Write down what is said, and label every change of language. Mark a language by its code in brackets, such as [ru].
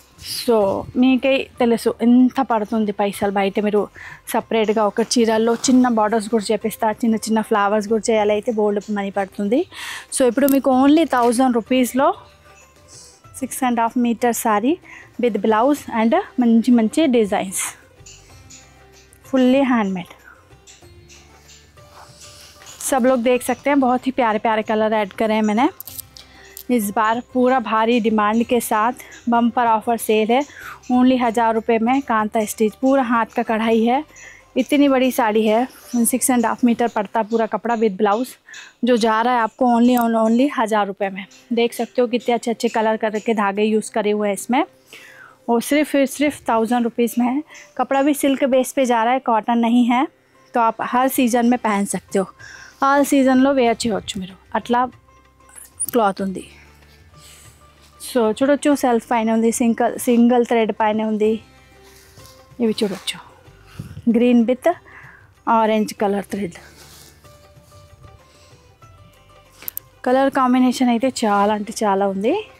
[te] So మీకే తెలుసు ఎంత పడుతుంది పైసలు, బయట మీరు సపరేట్గా ఒక చీరల్లో చిన్న బార్డర్స్ కూడా చేపిస్తా, చిన్న చిన్న ఫ్లవర్స్ కూడా చేయాలి అయితే బోల్డ్ మనీ పడుతుంది। సో ఇప్పుడు మీకు ఓన్లీ 1000 రూపీస్లో 6.5 metre sorry with blouse and మంచి మంచి డిజైన్స్, फुल्ली हैंडमेड। [hi] सब लोग देख सकते हैं, बहुत ही प्यारे प्यारे कलर ऐड करे हैं मैंने इस बार। पूरा भारी डिमांड के साथ बम्पर ऑफर सेल है, ओनली 1000 रुपये में कांता स्टिच, पूरा हाथ का कढ़ाई है। इतनी बड़ी साड़ी है, 6.5 मीटर पड़ता पूरा कपड़ा विद ब्लाउज, जो जा रहा है आपको ओनली 1000 रुपये में। देख सकते हो कितने अच्छे अच्छे कलर करके धागे यूज़ करे हुए हैं इसमें, और सिर्फ 1000 रुपीज़ में है। कपड़ा भी सिल्क बेस पे जा रहा है, कॉटन नहीं है, तो आप हर सीज़न में पहन सकते हो। [te] ఆల్ సీజన్లో వేర్ చేయవచ్చు మీరు, అట్లా క్లాత్ ఉంది। సో చూడొచ్చు, సెల్ఫ్ పైన ఉంది, సింగిల్ థ్రెడ్ పైన ఉంది, ఇవి చూడొచ్చు green with orange colour thread, colour combination అయితే చాలా అంటే చాలా ఉంది।